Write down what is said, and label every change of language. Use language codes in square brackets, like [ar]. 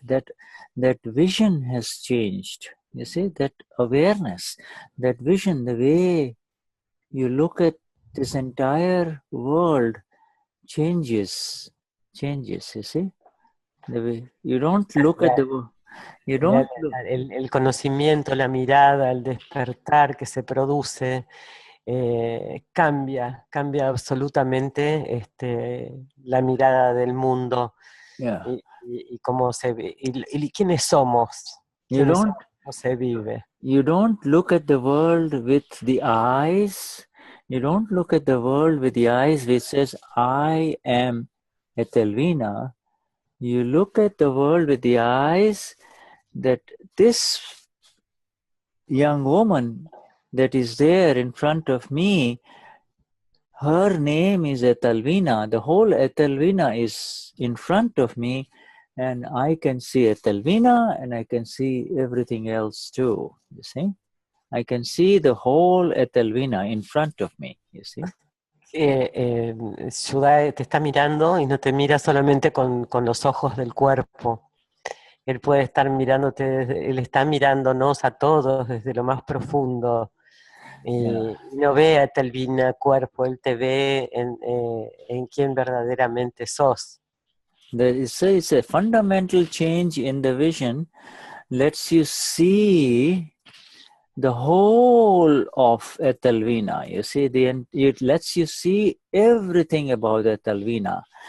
[en] That vision has changed. You see, that awareness, that vision, the way you look at this entire world changes. You see, the way you don't look at the world. You don't look. [es] El conocimiento, la mirada, el despertar que se produce cambia absolutamente la mirada del mundo [en] Yeah. [es] y cómo se ve, y quiénes somos, [en] You don't. [es] cómo se vive. [en] You don't look at the world with the eyes. You don't look at the world with the eyes which says, I am Etelvina. You look at the world with the eyes that this young woman that is there in front of me, her name is Etelvina. The whole Etelvina is in front of me, and I can see Etelvina and I can see everything else too. You see? I can see the whole Etelvina in front of me, you see? [es] Shuddha te está mirando y no te mira solamente con los ojos del cuerpo. Él puede estar mirándote, él está mirándonos a todos desde lo más profundo. Y no ve a Etelvina cuerpo, él te ve en quien verdaderamente sos. [en] It's a fundamental change in the vision, lets you see the whole of Etelvina. You see, it lets you see everything about Etelvina.